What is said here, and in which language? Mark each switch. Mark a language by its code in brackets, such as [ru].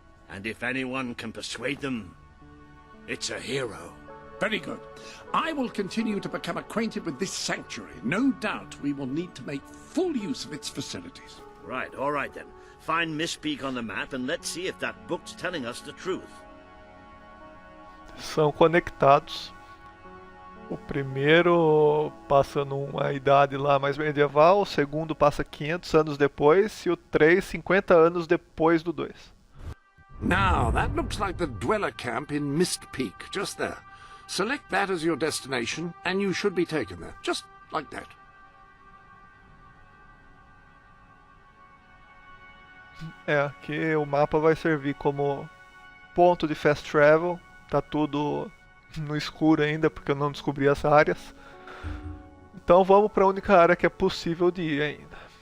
[en] And if anyone can persuade them, it's a hero. Very good. I will continue to become acquainted with this sanctuary. No doubt we will need to make full use of its facilities. Right, all right then. Find Mistpeak on the map and let's see if that book's telling us the truth. [pt] São conectados. O primeiro passa numa idade lá mais medieval, o segundo passa 500 anos depois e o 3, 50 anos depois do 2. [en] Now, that looks like the dweller camp in Mistpeak, just there. Select that as your destination and you should be taken there, just like that. [pt] É, aqui o mapa vai servir como ponto de fast travel. Tá tudo no escuro ainda porque eu não descobri as áreas. Então vamos para a única área que é possível de ir ainda.